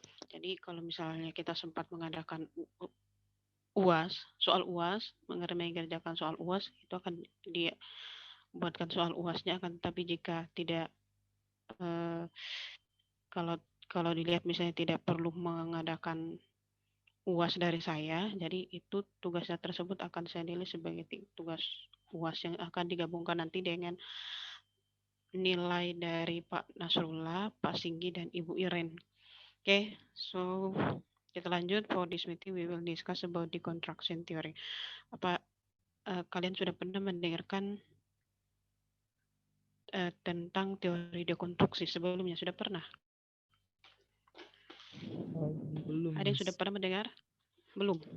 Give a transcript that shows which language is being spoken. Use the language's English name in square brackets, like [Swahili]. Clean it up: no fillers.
[Indonesian] Jadi kalau misalnya kita sempat mengadakan soal UAS, mengerjakan soal UAS, itu akan dibuatkan soal UASnya, akan tapi jika tidak kalau dilihat misalnya tidak perlu mengadakan UAS dari saya, jadi itu tugasnya tersebut akan saya nilai sebagai tugas UAS yang akan digabungkan nanti dengan nilai dari Pak Nasrullah, Pak Singgi, dan Ibu Iren. [English] Okay, so [Indonesian] kita lanjut. [English] For this meeting, we will discuss about deconstruction theory. [Indonesian] Apa kalian sudah pernah mendengarkan tentang teori dekonstruksi sebelumnya? Sudah pernah? Belum. Ada yang sudah pernah mendengar? Belum.